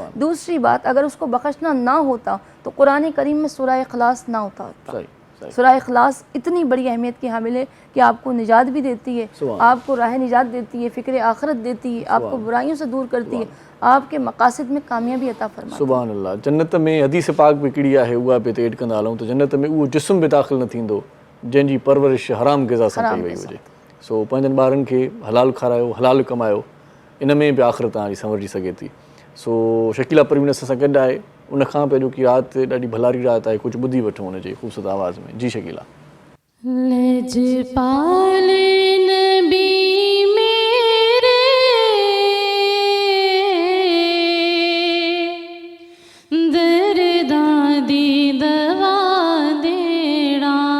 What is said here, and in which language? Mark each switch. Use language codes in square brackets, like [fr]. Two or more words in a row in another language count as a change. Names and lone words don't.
[ur] دوسری بات، اگر اس کو بخشنا نہ ہوتا تو قرآن کریم میں سورہ اخلاص نہ ہوتا. سورہ اخلاص اتنی بڑی اہمیت کی حامل ہے کہ آپ کو نجات بھی دیتی ہے، آپ کو راہ نجات دیتی ہے، فکر آخرت دیتی ہے، آپ کو برائیوں سے دور کرتی ہے، آپ کے مقاصد میں کامیابی عطا فرماتی ہے. سبحان اللہ. جنت میں حدیث پاک میں کڑی ہے [sd] उहा पे तेड कंदा हलूं त जन्नत में उहो जिस्म बि दाख़िल न थींदो जंहिंजी परवरिश हराम ग़िज़ा सां कई वई हुजे. सो पंहिंजनि ॿारनि खे हलाल खारायो, हलाल कमायो, इन में बि आख़िरत तव्हांजी संवरजी सघे थी. सो शकीला परवीन असां सां गॾु आहे. उन खां पहिरियों की राति ॾाढी भलारी राति आहे, कुझु ॿुधी वठूं हुनजे ख़ूबसूरत आवाज़ में. जी शकीला. [pa] لجپال نبی میرے درداں دی دوا دینا,